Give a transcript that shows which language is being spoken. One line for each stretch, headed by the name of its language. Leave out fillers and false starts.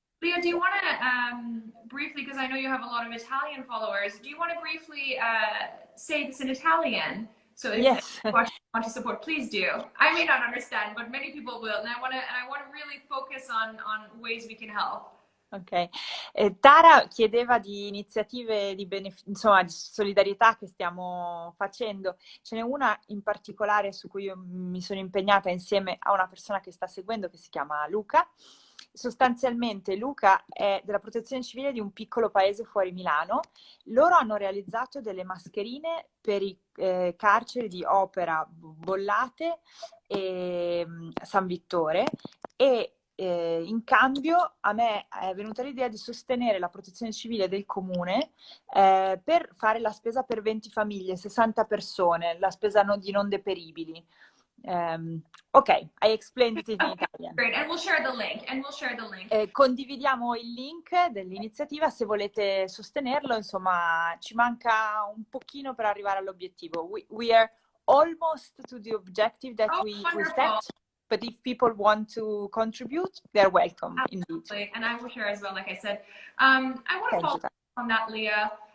English: Lia, do you want to briefly, because I know you have a lot of Italian followers, do you want to briefly say this in Italian? So if yes. you want to support, please do. I may not understand, but many people will, and I want to really focus on ways we can help.
Italian: Ok, Tara chiedeva di iniziative insomma, di solidarietà che stiamo facendo. Ce n'è una in particolare su cui io mi sono impegnata insieme a una persona che sta seguendo che si chiama Luca. Sostanzialmente Luca è della protezione civile di un piccolo paese fuori Milano. Loro hanno realizzato delle mascherine per i carceri di Opera, Bollate e San Vittore e in cambio a me è venuta l'idea di sostenere la protezione civile del comune per fare la spesa per 20 famiglie, 60 persone, la spesa di non deperibili.
English: Ok, I explained it in Italian. Great, and we'll share the link.
Italian: Condividiamo il link dell'iniziativa se volete sostenerlo, insomma ci manca un pochino per arrivare all'obiettivo.
English: We are almost to the objective that we set. But if people want to contribute, they're welcome. Absolutely. Indeed. And I will share as well, like I said. I want to follow up on that, Lia.